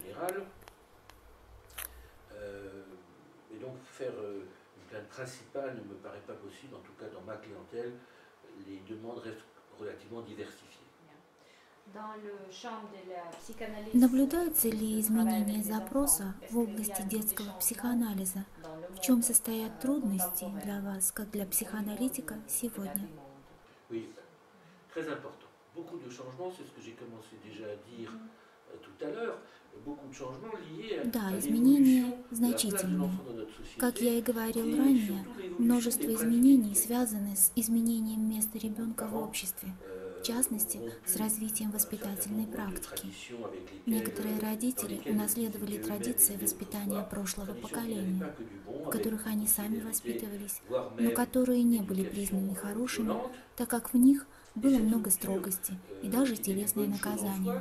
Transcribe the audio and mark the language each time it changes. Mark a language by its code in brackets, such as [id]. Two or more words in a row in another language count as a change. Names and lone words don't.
[ru] Наблюдаются ли изменения запроса в области детского психоанализа? В чем состоят трудности для вас, как для психоаналитика, сегодня? [fr] Très important. Beaucoup de changements, c'est ce que j'ai commencé déjà à dire tout à l'heure. [ru] Да, изменения значительные. Как я и говорил ранее, множество изменений связаны с изменением места ребенка в обществе, в частности, с развитием воспитательной практики. Некоторые родители унаследовали традиции воспитания прошлого поколения, в которых они сами воспитывались, но которые не были признаны хорошими, так как в них было много строгости и даже телесные наказания.